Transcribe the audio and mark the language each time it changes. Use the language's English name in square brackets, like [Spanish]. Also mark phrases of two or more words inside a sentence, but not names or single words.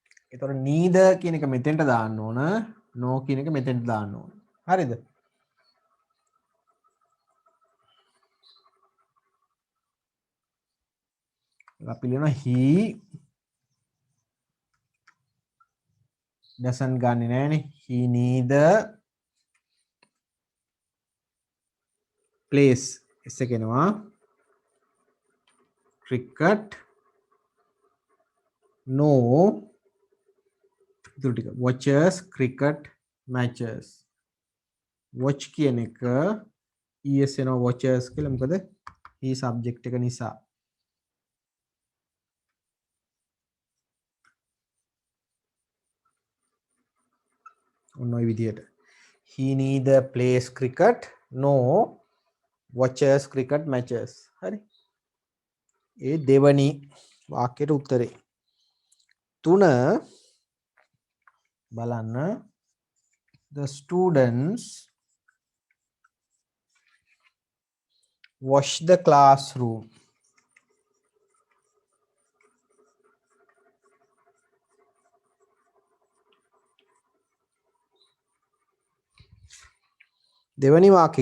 [Sinhala] එතකොට neither කියන එක මෙතෙන්ට දාන්න ඕන, no කියන එක මෙතෙන්ට දාන්න ඕන. හරිද? අපි ලියනවා [English] he doesn't [Sinhala] ගන්නෙ නෑනේ. [English] he neither plays s [Sinhala] එක එනවා [English] cricket no [Sinhala] ඉතුරු ටික [English] watches cricket matches watch [Sinhala] කියන එක [English] es එනවා watches [Sinhala] කියලා මොකද [English] he subject [Sinhala] එක නිසා ඔන්න ඔය විදියට [English] he neither plays cricket no watches cricket matches [Sinhala] හරි ඒ දෙවනි වාක්‍යයට උත්තරේ තුන [English] බලන්න the students wash the classroom [Sinhala] දෙවනි වාක්‍යය